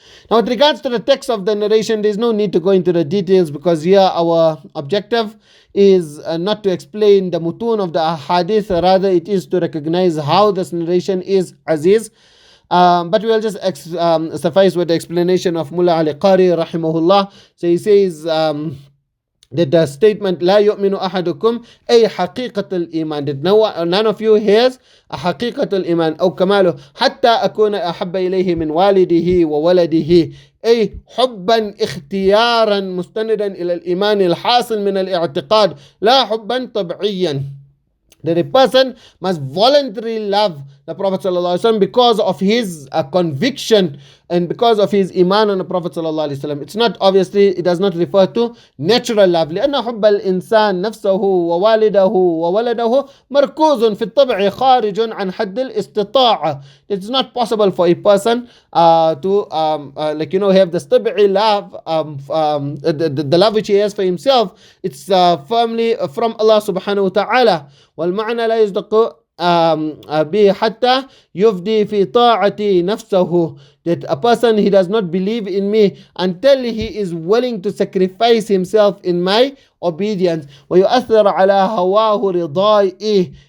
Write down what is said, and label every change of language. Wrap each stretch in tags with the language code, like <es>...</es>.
<en>Now, with regards to the text of the narration, there is no need to go into the details, because here our objective is not to explain the mutun of the Ḥadīth, rather it is to recognize how this narration is Aziz. But we will just suffice with the explanation of Mullah Ali Qari rahimahullah.</en> <ar>So he says that the statement لا يؤمن أحدكم أي حقيقة الإيمان,</ar> <en>that none of you has a</en> <ar>حقيقة الإيمان أو كماله حتى أكون أحب إليه من والده وولده, أي حبا اختيارا مستندا إلى الإيمان الحاصل من الاعتقاد لا حبا طبعيا.</ar> <en>That a person must voluntarily love the Prophet ﷺ because of his conviction and because of his iman on the Prophet ﷺ. It's not, obviously, it does not refer to natural love.</en> <ar>لأن حب الإنسان نفسه ووالده وولده مركوز في الطبع خارج عن حد الاستطاعة.</ar> <en>It's not possible for a person to have the طبعي love, the love which he has for himself. It's firmly from Allah subhanahu wa ta'ala.</en> <ar>والمعنى لا يصدق به حتى يفدي في طاعتي نفسه,</ar> <en>that a person, he does not believe in me until he is willing to sacrifice himself in my obedience.</en> <ar>ويؤثر على هواه رضائه,</ar>